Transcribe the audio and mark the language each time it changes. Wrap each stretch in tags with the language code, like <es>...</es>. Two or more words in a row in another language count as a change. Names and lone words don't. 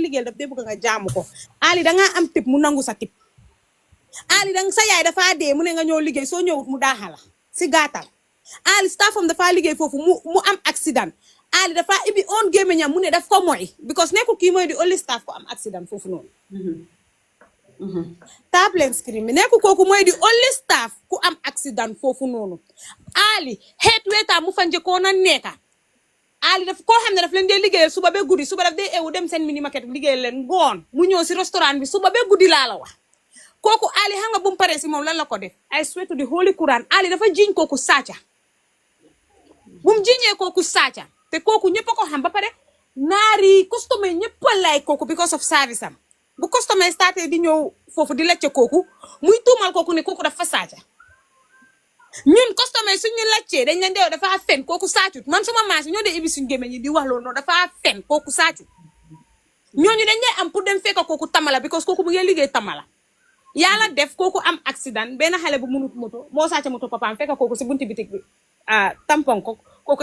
<wo>liggéeyal daf dee bëgg nga jaamu ko Ali dangaa am tip mu nangu sa tip Ali danga sa yaay dafa dee mu ne nga ñëw liggéey soo ñëwut mu daaxala si gàttal Ali staffam dafa liggéey foofu mu am accident Ali dafa ibi on gémmiñam mu ne daf ko mooy because nekkul kii mooy di</wo> <en>only staff</en> <wo>ko am accident foofu noonu tablen screen bi nekkul kooku mooy di</wo> <en>only staff</en> <wo>ku am accident foofu noonu Ali</wo> <en>head waiter</en> <wo>mu fa njëkkoon a nekka Ali daf koo xam ne daf leen dee liggéeyal suba ba guddi suba daf dee ewu dem seen mini market liggéeyal leen ngoon mu ñëw si restaurant bi suba ba guddi laa la wax kooku Ali xam nga bu mu paree si moom lan la ko def</wo> <en>I swear to the Holy Quran</en> <wo>Ali dafa jiiñ kooku sàcca bu mu jiiñee kooku sàcca te kooku ñëpp a ko xam ba pare naari customer ñëpp a lay kooku</wo> <en>because of service</en> <wo>am bu customer starté di ñëw foofu di lacce kooku muy tuumal kooku ne kooku dafa sàcca ñun customer suñu laccee dañ leen deew dafa fen kooku sàccut man suma maasi ñoo dee ibi suñu gémmiñ ñi di wax loolu noonu dafa fen kooku sàccut ñooñu dañ lay am pour dem fekk kooku tamala because kooku mu ngi liggéey tamala yàlla def kooku am accident benn xale bu munut moto moo sàcca moto papaam fekk kooku si bunti bitik bi tampon ko kooku</wo>